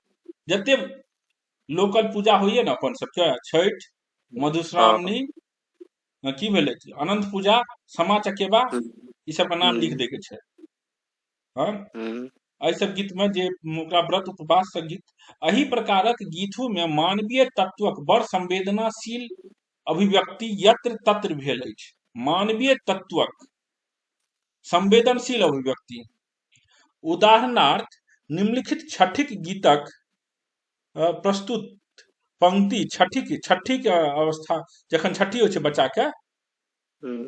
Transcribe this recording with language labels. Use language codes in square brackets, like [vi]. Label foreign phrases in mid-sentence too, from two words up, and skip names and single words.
[mai] जते लोकल पूजा होइए ने अपन सबके, छठ, मधुश्रावणी, की भेलै, अनंत पूजा, सामा चकेबा, ई सब का नाम लिख दे के छै। हाँ, एहि सब गीत में जे ओकरा व्रत उपवास से गीत। एही प्रकारक गीतों में मानवीय तत्वक बड़ संवेदनाशील अभिव्यक्ति यत्र तत्र भेल अछि। मानवीय तत्वक संवेदनशील अभिव्यक्ति। उदाहरणार्थ निम्नलिखित छठिक गीतक प्रस्तुत पंक्ति छठी के अवस्था जखन छठी होइ छै बच्चा के, हम्म,